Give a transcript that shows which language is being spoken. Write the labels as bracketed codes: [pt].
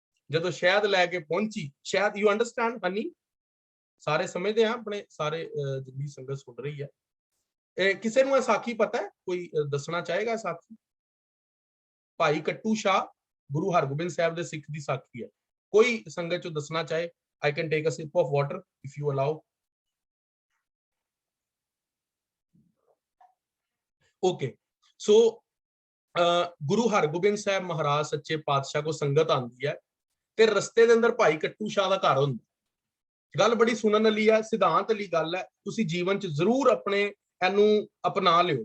[pa] ਜਦੋਂ ਸ਼ਹਿਦ ਲੈ ਕੇ ਪਹੁੰਚੀ, ਸ਼ਹਿਦ, [en] you understand honey, [pa] ਸਾਰੇ ਸਮਝਦੇ ਆ, ਆਪਣੇ ਸਾਰੇ ਜਿੰਨੀ ਸੰਗਤ ਸੁਣ ਰਹੀ ਹੈ। ਕਿਸੇ ਨੂੰ ਇਹ ਸਾਖੀ ਪਤਾ ਹੈ? ਕੋਈ ਦੱਸਣਾ ਚਾਹੇਗਾ ਸਾਖੀ? ਭਾਈ ਕੱਟੂ ਸ਼ਾਹ ਗੁਰੂ ਹਰਗੋਬਿੰਦ ਸਾਹਿਬ ਦੇ ਸਿੱਖ ਦੀ ਸਾਖੀ ਹੈ। ਕੋਈ ਸੰਗਤ ਚੋਂ ਦੱਸਣਾ ਚਾਹੇ? [en] I can take a sip of water if you allow. Okay, so [pa] Guru Hargobind Sahib ਮਹਾਰਾਜ ਸੱਚੇ ਪਾਤਸ਼ਾਹ ਕੋ ਸੰਗਤ ਆਉਂਦੀ ਹੈ ਤੇ ਰਸਤੇ ਦੇ ਅੰਦਰ ਭਾਈ ਕੱਟੂ ਸ਼ਾਹ ਦਾ ਘਰ ਹੁੰਦਾ। ਗੱਲ ਬੜੀ ਸੁਣਨ ਵਾਲੀ ਹੈ, ਸਿਧਾਂਤ ਵਾਲੀ ਗੱਲ ਹੈ, ਤੁਸੀਂ ਜੀਵਨ 'ਚ ਜ਼ਰੂਰ ਆਪਣੇ ਇਹਨੂੰ ਅਪਣਾ ਲਿਓ।